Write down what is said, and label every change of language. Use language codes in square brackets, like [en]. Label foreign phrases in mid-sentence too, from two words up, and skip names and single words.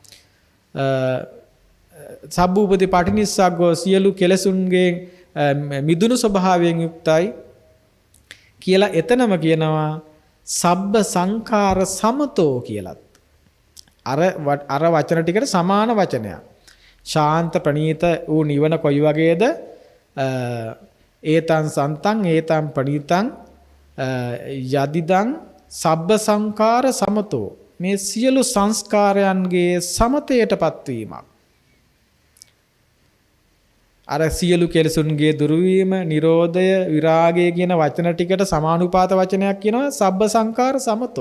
[pi] සබ්බූපති පටිනිස්සග්ගෝ [si] සියලු කෙලසුන්ගේ මිදුණු ස්වභාවයෙන් යුක්තයි කියලා එතනම කියනවා [pi] සබ්බ සංඛාර සමතෝ [si] කියලත්. අර වචන ටිකට සමාන වචනයක්. ශාන්ත ප්‍රණීත වූ නිවන කොයි වගේද? [pi] ඒතං සන්තං ඒතං ප්‍රණීතං යදිදං සබ්බ සංඛාර සමතෝ [si] මේ සියලු සංස්කාරයන්ගේ සමතයටපත් වීමක්. අර සියලු කෙලසුන්ගේ දුරුවීම, නිරෝධය, විරාගය කියන වචන ටිකට සමානුපාත වචනයක් කියනවා [pi] සබ්බ සංඛාර සමතෝ.